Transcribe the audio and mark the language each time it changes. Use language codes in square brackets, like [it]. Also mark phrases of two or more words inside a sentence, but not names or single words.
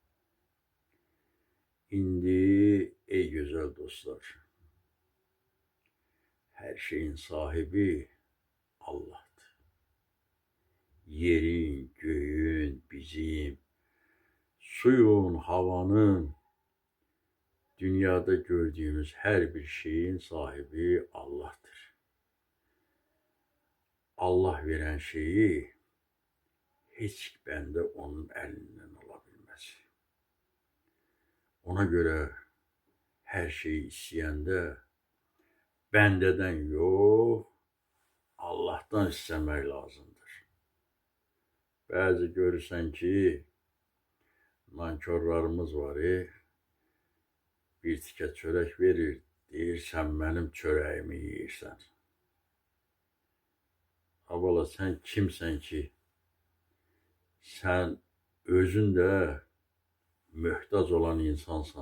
[az] İndi, ey gözəl dostlar, hər şeyin sahibi Allah'dır. Yerin, göyün, bizim, suyun, havanın, [tr] dünyada gördüğümüz her bir şeyin sahibi Allah'tır. Allah veren şeyi hiç bende onun elinden alabilmez. Ona göre her şeyi isteyende bendeden yok, Allah'tan istemek lazımdır. Bazı görürsen ki nankörlarımız var. [az] bir tikə çörək verir, deyir sən mənim çörəyimi yeyirsən. Abala sən kimsən ki, sən özün də möhtac olan insansan.